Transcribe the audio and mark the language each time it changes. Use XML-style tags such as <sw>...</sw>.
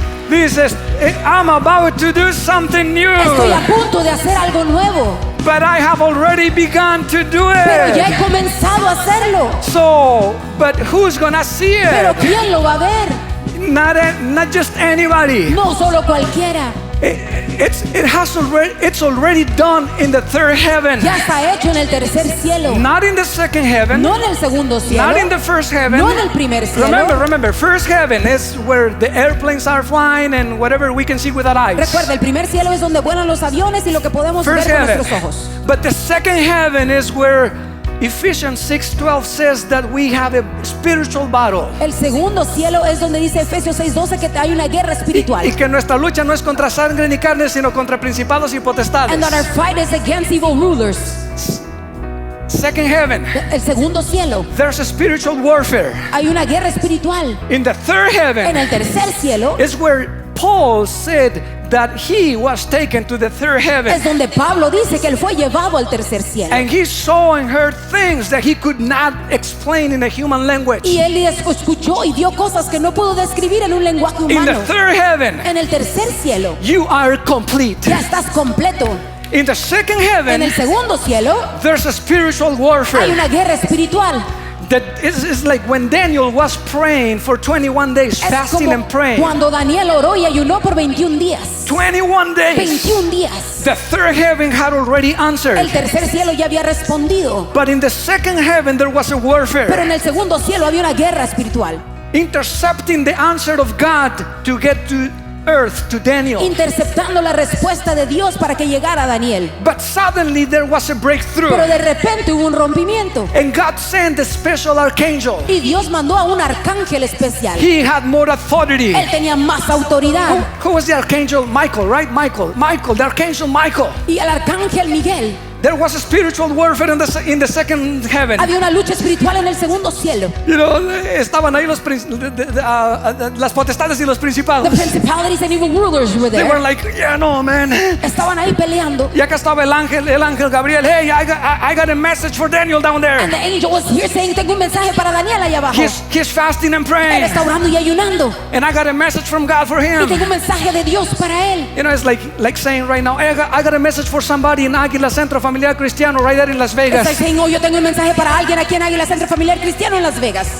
<es>Dices,</es> <en>I'm about to do something new,</en> <es>Estoy a punto de hacer algo nuevo,</es> <en>but I have already begun to do</en> <es>pero ya he</es> <en>it.</en> <es>comenzado a hacerlo.</es> <en>So, but who's gonna see</en> <es>Pero</es> <en>it?</en> <es>¿quién lo va a ver?</es> <en>Not just anybody.</en> <es>No solo cualquiera.</es> <en>It's already done in the third heaven.</en> <es>Ya está hecho en el tercer cielo.</es> <en>Not in the second heaven.</en> <es>No en el segundo cielo.</es> <en>Not in the first heaven.</en> <es>No en el primer cielo.</es> <en>Remember, first heaven is where the airplanes are flying and whatever we can see with our eyes.</en> <es>Recuerda, el primer cielo es donde vuelan los aviones y lo que podemos ver con nuestros ojos.</es> <en>But the second heaven is where Ephesians 6:12 says that we have a spiritual battle.</en> <es>El segundo cielo es donde dice Efesios 6:12 que hay una guerra espiritual. Y que nuestra lucha no es contra sangre ni carne, sino contra principados y potestades.</es> <en>And that our fight is against evil rulers. Second heaven.</en> <es>El segundo cielo.</es> <en>There's a spiritual warfare.</en> <es>Hay una guerra espiritual.</es> <en>In the third heaven.</en> <es>En el tercer cielo.</es> <en>Is where Paul said that he was taken to the third heaven.</en> <es>Es donde Pablo dice que él fue llevado al tercer cielo.</es> <en>And he saw and heard things that he could not explain in a human language.</en> <es>Y él escuchó y vio cosas que no pudo describir en un lenguaje humano.</es> <en>In the third heaven.</en> <es>En el tercer cielo.</es> <en>You are complete.</en> <es>Ya estás completo.</es> <en>In the second heaven.</en> <es>En el segundo cielo.</es> <en>There's a spiritual warfare.</en> <es>Hay una guerra espiritual.</es> <en>That is like when Daniel was praying for 21 days, fasting and praying.</en> <es>Cuando Daniel oró y ayunó por 21 días.</es> <en>21 days.</en> <es>21 días.</es> <en>The third heaven had already answered.</en> <es>El tercer cielo ya había respondido.</es> <en>But in the second heaven there was a warfare.</en> <es>Pero en el segundo cielo había una guerra espiritual.</es> <en>Intercepting the answer of God to get to earth to Daniel.</en> <es>Interceptando la respuesta de Dios para que llegara a Daniel.</es> <en>But suddenly there was a breakthrough.</en> <es>Pero de repente hubo un rompimiento.</es> <en>And God sent a special archangel.</en> <es>Y Dios mandó a un arcángel especial.</es> <en>He had more authority.</en> <es>Él tenía más autoridad.</es> <en>Who was the archangel? Michael, right? Michael, the archangel Michael.</en> <es>Y el arcángel Miguel.</es> <en>There was a spiritual warfare in the second heaven.</en> <es>Había una lucha espiritual en el segundo cielo.</es> <en>You know,</en> <es>estaban ahí las potestades y los principados.</es> <en>The principalities and evil rulers were there. They were like, yeah, no, man.</en> <es>Estaban ahí peleando. Y acá estaba el ángel Gabriel.</es> <en>Hey, I got a message for Daniel down there. And the angel was here saying,</en> <es>tengo un mensaje para Daniel allá abajo.</es> <en>He's fasting and</en> <es>Él</es> <en>praying.</en> <es>está orando y ayunando.</es> <en>And I got a message from God for him.</en> <es>Y tengo un mensaje de Dios para él.</es> <en>You know, it's like saying right now, I got a message for somebody in Águila Centro Familiar Cristiano right there in Las Vegas.</en> <es>Está diciendo, yo tengo un mensaje para alguien aquí en Águila Centro Familiar Cristiano en Las Vegas.</es>